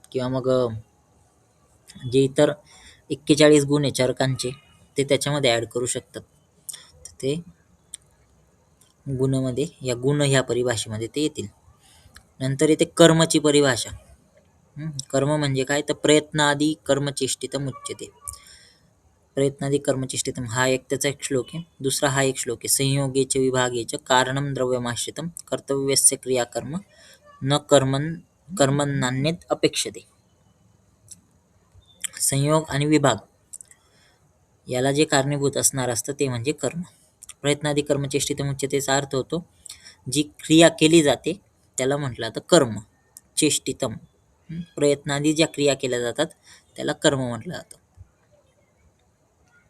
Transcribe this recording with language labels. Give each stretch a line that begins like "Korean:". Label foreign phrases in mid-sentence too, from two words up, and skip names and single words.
Marathi: किंवा मग जे इतर 41 गुण आहे चरकांचे ते त्याच्यामध्ये ॲड करू शकतात. ते गुणमध्ये या गुण ह्या परिभाषेमध्ये ते येतील. नंतर येते कर्मची परिभाषा. कर्म म्हणजे काय, तर
Sanskrit: प्रयत्नादी कर्मचेष्टितम उच्यते. प्रयत्नादी कर्मचेष्टितम
Marathi: हा एक त्याचा एक श्लोक आहे. दुसरा हा एक श्लोक आहे.
Sanskrit: संयोगेच विभागेच कारणं द्रव्यमाश्रितम कर्तव्यस्य क्रियाकर्म न कर्मन्नान्यत् अपेक्षते.
Marathi: संयोग आणि विभाग याला जे कारणीभूत असणार असतं ते म्हणजे कर्म.
Sanskrit: प्रयत्नादी कर्मचेष्टितम
Marathi: उच्यतेचा अर्थ होतो जी क्रिया केली जाते त्याला म्हटलं जातं कर्म.
Sanskrit: चेष्टितम, प्रयत्नादी
Marathi: ज्या क्रिया केल्या जातात त्याला कर्म म्हटलं जातं.